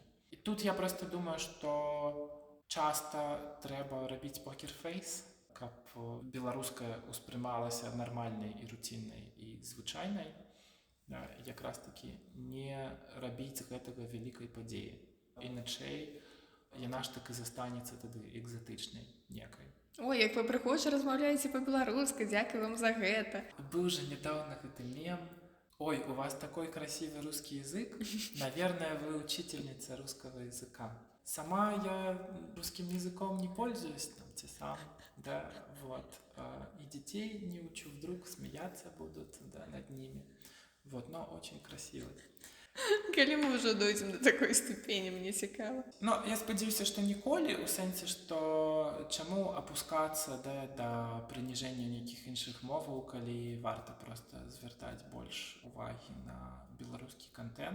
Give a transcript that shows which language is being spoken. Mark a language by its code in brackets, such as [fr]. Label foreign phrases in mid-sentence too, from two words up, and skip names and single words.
[be] І тут я проста думаю, што часта трэба рабіць покерфейс, каб беларуская ўспрымалася нармальнай і руціннай і звычайнай, якраз такі не рабіць гэтага вялікай падзеі. Іначай яна ж так і застанецца тады экзатычнай некай. Ой, як вы прыходзіце, размаўляеце па-беларуску, дзякуй вам за гэта. Быў жа нядаўна гэты мем. [ru] Ой, у вас такой красивый русский язык. Наверное, вы учительница русского языка. Сама я русским языком не пользуюсь, сам, и детей не учу, вдруг смеяться будут, над ними. Но очень красиво. [be] Калі мы ўжо дойдзем до такой ступені, мне цікава. Ну, я спадзяюся, што ніколі, у сэнсе, што чаму апускацца да прыніжэння нейкіх іншых моваў, калі варта проста звяртаць больш увагі на беларускі кантэнт.